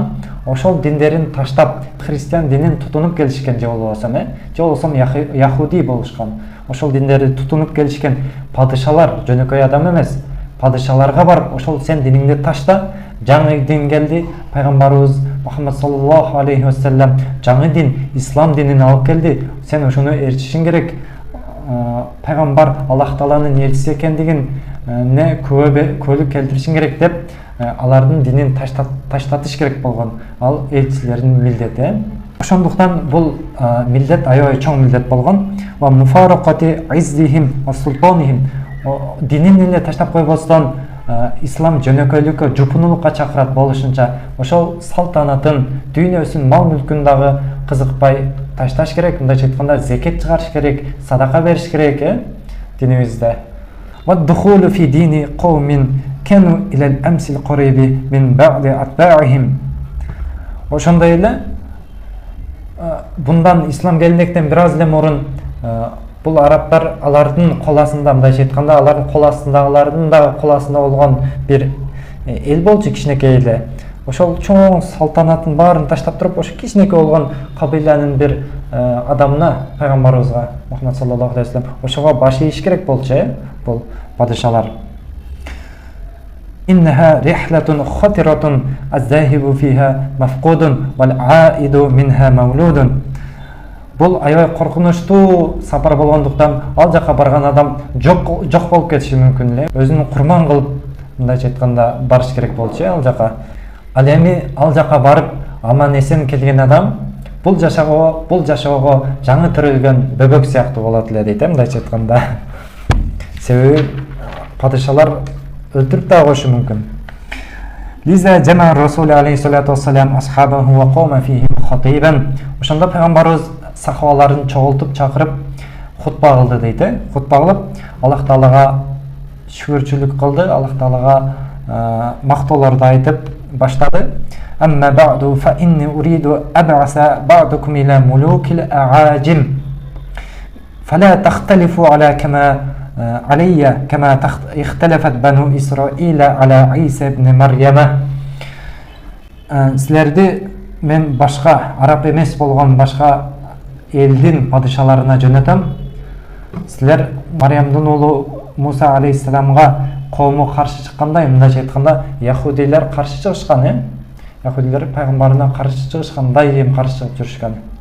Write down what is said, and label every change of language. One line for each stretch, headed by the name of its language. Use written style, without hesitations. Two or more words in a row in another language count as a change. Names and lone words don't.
Kyrgyz: Ошол диндерин таштап, христиан динин тутунуп келишкен, же болбосо яхуди болушкан. Ошол диндерди тутунуп келишкен падышалар жөнөкөй адам эмес. Падышаларга бар, ошол сен диниңди ташта, жаңы дин келди, пайгамбарыбыз Мухаммад
Arabic: صلى الله عليه وسلم
Kyrgyz: жаңы дин, ислам динин алып келди. Сен ошону ээрчишиң керек. Пайгамбар Аллах Тааланын элчиси экендигин не куөлүк келтиришиң керек деп алардын динин таштатыш керек болгон. Ал элчилердин милдети. Ошондуктан бул милдет аябай чоң милдет болгон.
Arabic: ومفارقة عزهم وسلطانهم.
Kyrgyz: Динин эле таштап койбостон ислам жөнөкөйлүккө, жупунулукка чакырат болушунча, ошол салтанатын, дүйнөсүн, мал мүлкүн дагы кызыкпай ташташ керек. Мындайча айтканда, зекет чыгарыш керек, садака бериш керек динибизде.
Arabic: ودخول في دين قوم كانوا إلى الأمس القريب من بعض أتباعهم.
Kyrgyz: Ошондой эле bundan ислам келгенден бир аз эле мурун бул арабтар алардын кол астында, мындайча айтканда, алардын кол астындагылардын да кол астында болгон бир эл болчу, кичинекей эле. Ошол чоң салтанатын баарын таштап туруп, ошо кичинекей болгон кабиланын бир адамына, пайгамбарыбызга Мухаммад
Arabic: صلى الله عليه وسلم,
Kyrgyz: ошого баш ийиш керек болчу, бул падышалар.
Arabic: إنها رحلة خطيرة الذاهب فيها مفقود والعائد منها مولود.
Kyrgyz: Бул аябай коркунучтуу сапар болгондуктан ал жака барган адам жок болуп кетиши мүмкүн эле. Өзүн курман кылып, мындайча айтканда, барыш керек болчу ал жака. Ал эми ал жака барып аман эсен келген адам бул жашоого жаңы тирилген бөбөк сыяктуу болот эле дейт, мындайча айтканда. Себеби падышалар өлтүрүп да коюшу мүмкүн.
Arabic: لذا جمع الرسول عليه الصلاة والسلام أصحابه وقام فيهم خطيبا.
Kyrgyz: Ошондо пайгамбарыбыз сахабаларын чогултуп чакырып хутба кылды дейт. Хутба кылып, Аллах Таалага шүгүрчүлүк кылды, Аллах Таалага мактоолорду айтып баштады.
Arabic: أما بعد فإني أريد أبعث بعضكم إلى ملوك العجم. فلا تختلفوا علي كما علي كما اختلفت بنو إسرائيل على عيسى ابن مريم.
Kyrgyz: Силерди мен башка араб эмес болгон башка элдин падышаларына жөнөтөм. Силер Мариямдын уулу Муса алейхиссаламга коому каршы чыккандай, мындайча айтканда, яхудилер каршы чыгышкан, яхудилер пайгамбарына каршы чыгышкан, дайым каршы чыгып жүрүшкөн.